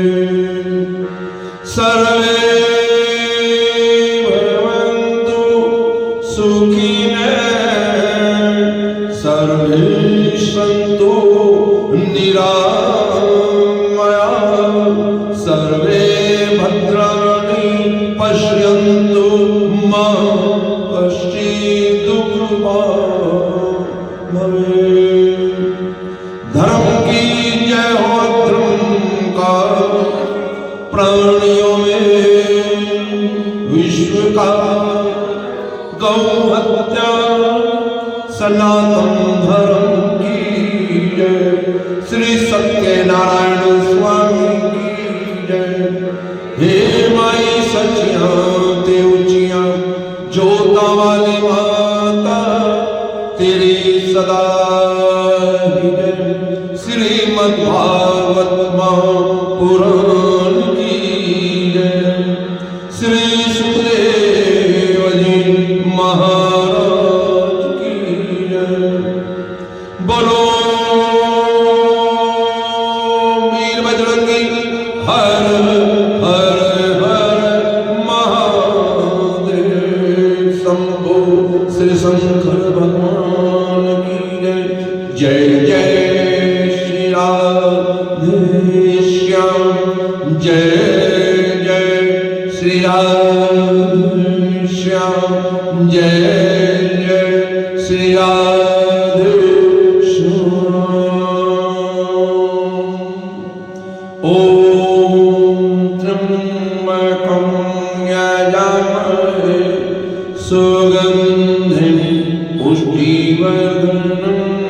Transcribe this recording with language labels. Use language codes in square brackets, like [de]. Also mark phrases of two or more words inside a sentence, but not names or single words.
[sa] सर्वे सर्वे सन्तु निरामयाः सर्वे भद्राणि पश्यन्तु मा कश्चित् दुःखभाग् भवेत्। [hi] धर्म की जय हो, धर्म का प्राणियों में विश्व का गौ हत्या सनातन धर्म की जय। श्री सत्यनारायण स्वामी की जय। [pa] ਹੇ ਮਾਈ ਸਚਿਆ ਤੇ ਊਂਚਿਆ ਜੋਤਾ ਵਾਲੀ ਮਾਤਾ ਤੇਰੀ ਸਦਾ ਹੀ ਜੈ। [hi] श्रीमद् भागवत महापुराण की जय। श्री सुखदेव जी महाराज की जय। बोलो वीर बजरंगी हर हर हर महादेव। शंभो श्री शंकर भगवान की जय। जय जय श्री राधेश्याम। जय जय श्री राधेश्याम। जय जय श्री [sa] ओम त्र्यंबकं यजामहे सुगंधिं पुष्टिवर्धनम्